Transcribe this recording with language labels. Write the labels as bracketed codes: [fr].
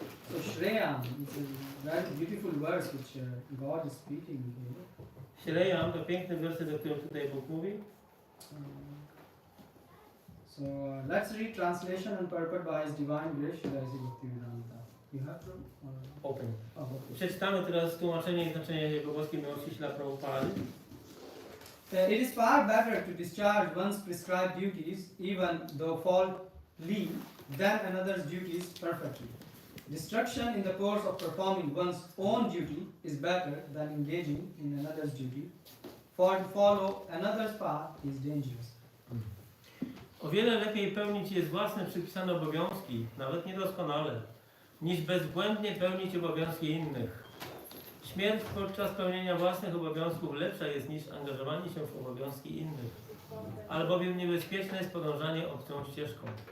[en] So Shreya is a very beautiful verse which God is speaking here. [pl] Shreya, to piękny werset, o którym tutaj Bóg mówi. [en] So let's read translation and purport by His Divine Grace, Srila Bhaktivedanta. You have to? Open. Oh, okay. [pl] Przeczytamy teraz tłumaczenie i znaczenie Jego boskiej miłości Śla Prabhupada. [en] It is far better to discharge one's prescribed duties, even though faultily, than another's duties perfectly. Destruction in the course of performing one's own duty is better than engaging in another's duty, for to follow another's path is dangerous. [pl] O wiele lepiej pełnić jest własne przypisane obowiązki, nawet niedoskonale, niż bezbłędnie pełnić obowiązki innych. Śmierć podczas pełnienia własnych obowiązków lepsza jest niż angażowanie się w obowiązki innych, albowiem niebezpieczne jest podążanie obcą ścieżką.